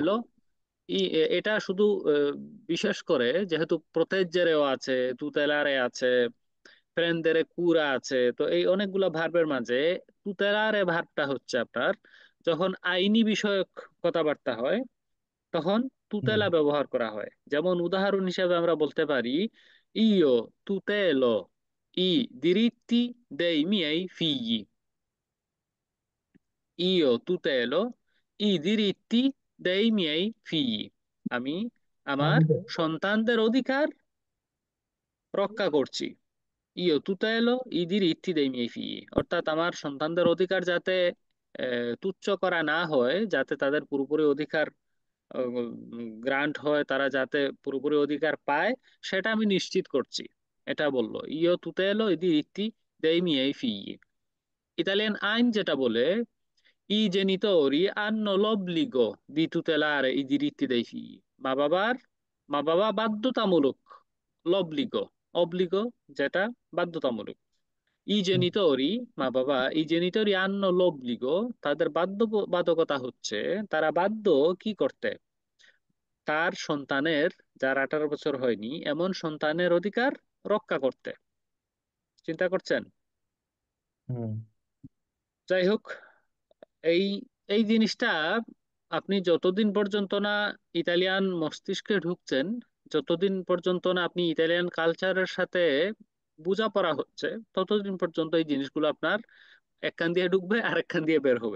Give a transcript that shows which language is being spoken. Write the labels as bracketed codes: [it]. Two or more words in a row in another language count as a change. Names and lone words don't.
[bn] এলো, এটা শুধু বিশেষ করে যেহেতু প্রতেজ্যেরেও আছে, তুতেলারে আছে, [it] prendere cura [bn] আছে, তো এই অনেকগুলো ভার্বের মাঝে তুতেলারে ভার্বটা হচ্ছে আপনার যখন আইনি বিষয়ক কথাবার্তা হয় তখন হুম, তুতেলা ব্যবহার করা হয়। যেমন উদাহরণ হিসেবে আমরা বলতে পারি, [it] io tutelo i diritti dei miei figli, io tutelo i diritti dei miei figli, [bn] আমি আমার সন্তানদের অধিকার রক্ষা করছি। [it] io tutelo i diritti dei miei figli, [bn] অর্থাৎ আমার সন্তানদের অধিকার যাতে তুচ্ছ করা না হয়, যাতে তাদের পুরোপুরি অধিকার গ্রান্ট হয়, তারা যাতে পুরোপুরি অধিকার পায়, সেটা আমি নিশ্চিত করছি। এটা বললো [it] io tutelo i diritti dei miei figli। [bn] ইতালিয়ান আইন যেটা বলে, [it] i genitori hanno l'obbligo di tutelare i diritti dei figli। [bn] মা বাবার, মা বাবা বাধ্যতামূলক, [it] l'obbligo, obbligo [bn] যেটা বাধ্যতামূলক, [it] i [bn] হুম, genitori, মা বাবা, [it] i genitori hanno l'obbligo, [bn] তাদের বাধ্যবাধকতা হচ্ছে, তারা বাধ্য কি করতে, তার সন্তানের, যার 18 বছর হয়নি এমন সন্তানের অধিকার রক্ষা করতে। চিন্তা করছেন? হুম, যাই হোক, এই এই জিনিসটা আপনি যতদিন পর্যন্ত না ইতালিয়ান মস্তিষ্কে ঢুকছেন, যতদিন পর্যন্ত না আপনি ইতালিয়ান কালচারের সাথে বোঝাপড়া হচ্ছে, ততদিন পর্যন্ত এই জিনিসগুলো আপনার এক কান দিয়ে ঢুকবে আর এক কান দিয়ে বের হবে।